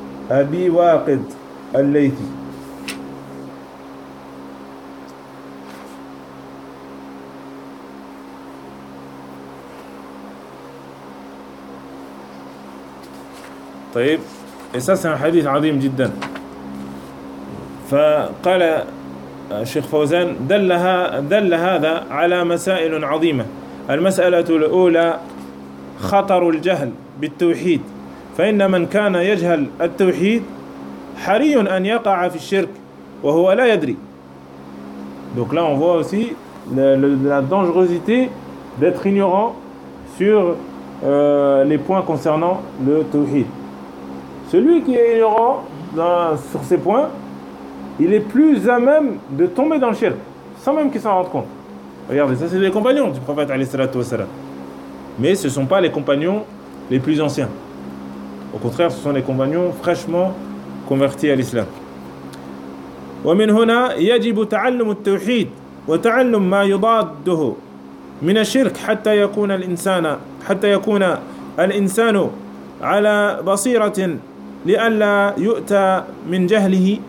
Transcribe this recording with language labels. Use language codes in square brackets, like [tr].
[ar] Abi Waqid al-Laythi. طيب. [fr] Et ça, c'est un hadith azim jiddan. [ar] فقال الشيخ فوزان دل هذا على مسائل عظيمة. المسألة الأولى خطر الجهل بالتوحيد، فإن من كان يجهل التوحيد حري أن يقع في الشرك وهو لا يدري. [fr] Donc là on voit aussi la dangerosité d'être ignorant sur les points concernant le tawhid. Celui qui est ignorant sur ces points, il est plus à même de tomber dans le shirk, sans même qu'il s'en rende compte. Regardez, ça c'est les compagnons du prophète alayhi salatu wassalam. Mais ce ne sont pas les compagnons les plus anciens. Au contraire, ce sont les compagnons fraîchement convertis à l'islam. [ar] ومن هنا يجب تعلم التوحيد وتعلم ما يضاده من الشرك حتى يكون الإنسان على بصيرة لئلا يؤتى من جهله.